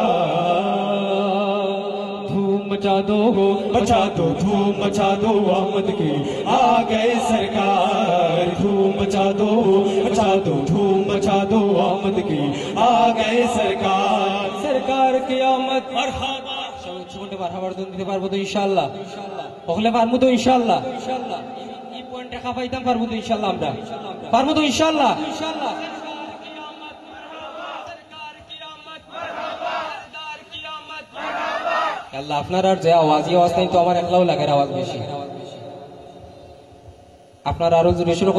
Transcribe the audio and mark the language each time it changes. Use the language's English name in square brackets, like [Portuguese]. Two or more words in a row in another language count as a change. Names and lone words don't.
[Urdu] دھوم مچا دو دھوم مچا دو آمد کی آ گئے سرکار دھوم مچا دو دھوم مچا دو آمد کی آ گئے سرکار کی آمد مرحبا چھوٹے مرحبا [Bangla] দিতে পারবো তো ইনশাআল্লাহ ওখানে পারবো তো ইনশাআল্লাহ এই পয়েন্টে খাপাইতাম পারবো তো ইনশাআল্লাহ আমরা পারবো তো ইনশাআল্লাহ আল্লাহ আপনার আর যে আওয়াজ নাই তো আমার একলাও লাগে আওয়াজ বেশি আপনার আরো জোরে শুরু